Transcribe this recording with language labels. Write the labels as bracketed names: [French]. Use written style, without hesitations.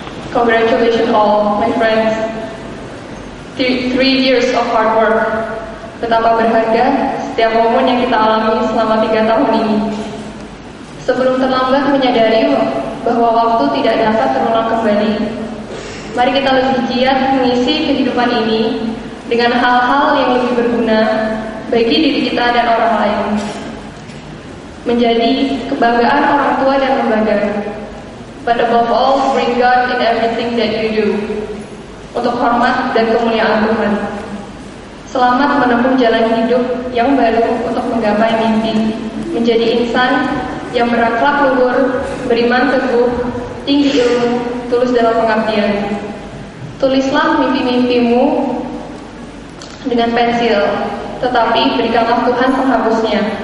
[English] Congratulations all, my friends. 3 years of hard work. [Indonesian] Betapa berharga setiap momen yang kita alami selama 3 tahun ini. Sebelum terlambat menyadari bahwa waktu tidak dapat terulang kembali, mari kita lebih giat mengisi kehidupan ini dengan hal-hal yang lebih berguna bagi diri kita dan orang lain. Menjadi kebanggaan orang tua dan lembaga. [English] But above all, bring God in everything that you do. [Indonesian] Untuk hormat dan kemuliaan Tuhan. Selamat menempuh jalan hidup yang baru untuk menggapai mimpi. Menjadi insan yang berakhlak luhur, beriman teguh, tinggi ilmu, tulus dalam pengabdian. Tulislah mimpi-mimpimu dengan pensil, tetapi berikanlah Tuhan penghapusnya.